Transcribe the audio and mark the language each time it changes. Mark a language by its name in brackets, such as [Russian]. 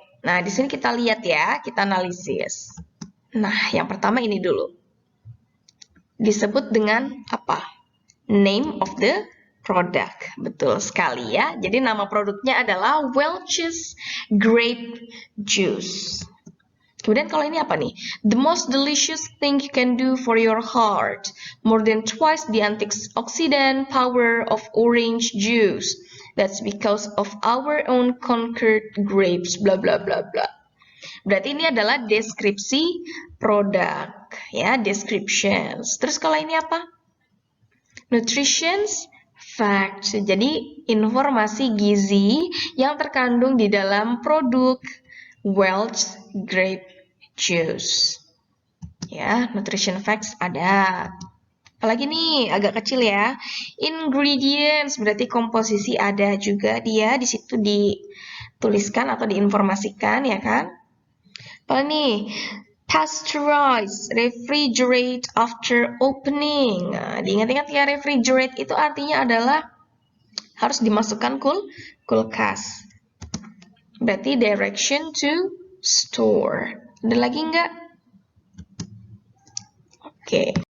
[Indonesian] Nah, di sini kita lihat ya, kita analisis. Nah, yang pertama ini dulu. Disebut dengan apa? [English] Name of the product. [Indonesian] Betul sekali ya. Jadi nama produknya adalah Welch's Grape Juice. Kemudian kalau ini apa nih? [English] The most delicious thing you can do for your heart. More than twice the antioxidant power of orange juice. That's because of our own conquered grapes. Bla bla bla bla. [Indonesian] Berarti ini adalah deskripsi produk. Ya, descriptions. Terus kalau ini apa? Nutrition's facts. Jadi informasi gizi yang terkandung di dalam produk Welch Grape Juice. Ya, nutrition facts ada. Apalagi nih agak kecil ya. Ingredients berarti komposisi ada juga dia di situ dituliskan atau diinformasikan ya kan. Apa nih? [English] Pasteurize, refrigerate after opening. [Indonesian] Nah, diingat-ingat ya, refrigerate itu artinya adalah harus dimasukkan kulkas. Berarti [English] direction to store. [Indonesian] Ada lagi nggak? Oke.